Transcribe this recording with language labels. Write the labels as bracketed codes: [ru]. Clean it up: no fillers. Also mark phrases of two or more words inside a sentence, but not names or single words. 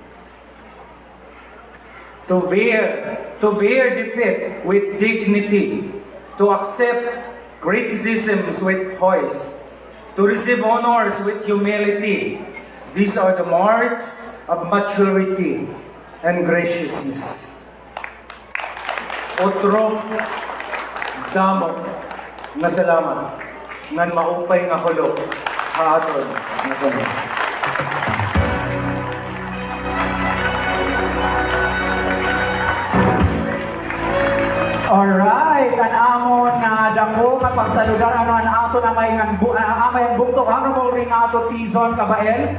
[en] To bear defeat with dignity, to accept criticisms with poise, to receive honors with humility. These are the marks of maturity and graciousness. [war] Otro, damo, nga salamat, ngan maupay nga hulog, haaton, nga tanan. Alright, an amon na dako nga pagsaludan ano an ato na may amay bugto honorable Renato Tizon Cabael.